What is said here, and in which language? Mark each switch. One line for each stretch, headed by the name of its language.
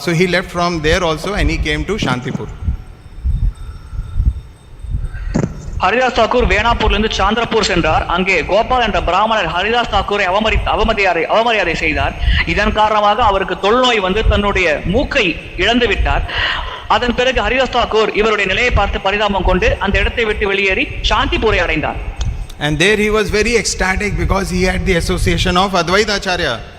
English: So he left from there also and he came to Shantipur.
Tamil: Haridas Thakur வேணாப்பூர்லிருந்து சாந்திரப்பூர் சென்றார். அங்கே கோபால் என்ற பிராமணர் ஹரிதாஸ் தாக்கூரை அவமரியாதை செய்தார். இதன் காரணமாக அவருக்கு தொழுநோய் வந்து தன்னுடைய மூக்கை இழந்து விட்டார். அதன் பிறகு ஹரிதாஸ் தாக்கூர் இவருடைய நிலையை பார்த்து பரிதாபம் கொண்டு அந்த இடத்தை விட்டு வெளியேறி சாந்திப்பூரை அடைந்தார்.
English: And there he was very ecstatic because he had the association of Advaita Acharya.